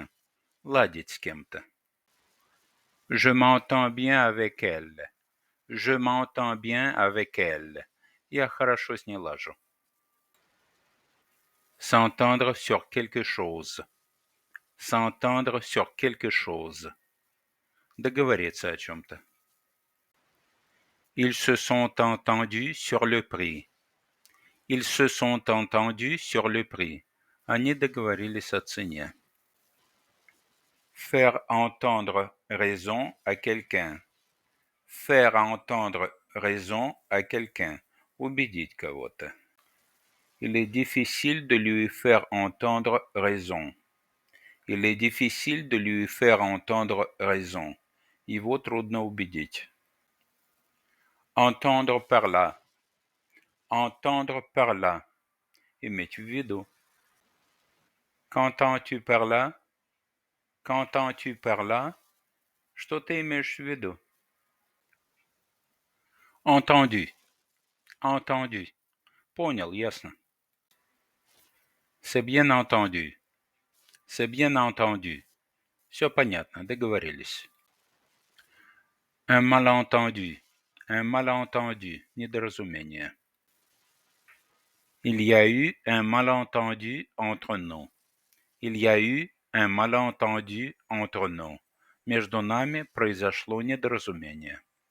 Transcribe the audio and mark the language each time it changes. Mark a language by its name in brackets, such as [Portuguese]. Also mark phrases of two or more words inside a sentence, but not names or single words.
[Russian] Ладить с кем-то. [French] Je m'entends bien avec elle. Je m'entends bien avec elle. [Russian] Я хорошо с ней лажу. [French] S'entendre sur quelque chose. S'entendre sur quelque chose. [Russian] Договориться о чем-то. [French] Ils se sont entendus sur le prix. Ils se sont entendus sur le prix. [Russian] Они договорились о цене. [French] Faire entendre raison à quelqu'un. Faire entendre raison à quelqu'un. [Russian] Убедить кого-то. [French] Il est difficile de lui faire entendre raison. Il est difficile de lui faire entendre raison. [Russian] Его трудно убедить. [French] Entendre par là. Entendre par là. [Russian] Иметь в виду. [French] Qu'entends-tu par là? Qu'entends-tu par là? [Russian] Что ты имеешь в виду? [French] Entendu. Entendu. [Russian] Понял, ясно. [French] C'est bien entendu. C'est bien entendu. [Russian] Все понятно, договорились. [French] Un malentendu. Un malentendu. [Russian] Недоразумение. [French] Il y a eu un malentendu entre nous. Il y a eu un malentendu entre nous. [Russian] Между нами произошло недоразумение.